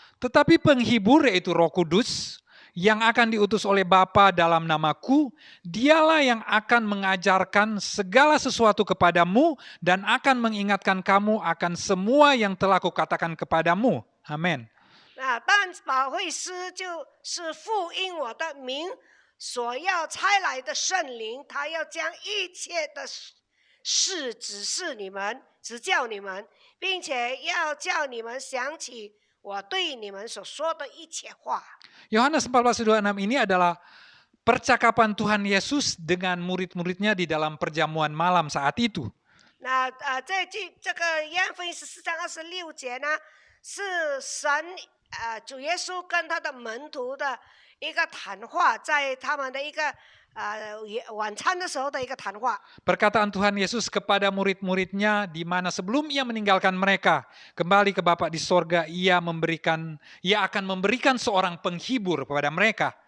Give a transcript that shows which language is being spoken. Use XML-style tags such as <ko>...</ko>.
<id>Tetapi penghibur yaitu Roh Kudus yang akan diutus oleh Bapa dalam namaku, dialah yang akan mengajarkan segala sesuatu kepadamu dan akan mengingatkan kamu akan semua yang telah kukatakan kepadamu. Amin.</id> <zh>但保惠师就是复因我的名所要差来的圣灵，他要将一切的事指示你们，指教你们，并且要叫你们想起我对你们所说的一切话。</zh> <id>Yohanes 14:26 ini adalah percakapan Tuhan Yesus dengan murid-muridnya di dalam perjamuan malam saat itu.</id> <zh>那这个约翰福音14章26节呢，是神主耶稣跟他的门徒的一个谈话，在他们的一个晚餐的时候的一个谈话。</zh> <id>Perkataan Tuhan Yesus kepada murid-muridnya di mana sebelum ia meninggalkan mereka kembali ke Bapa di sorga, ia akan memberikan seorang penghibur kepada mereka.</id>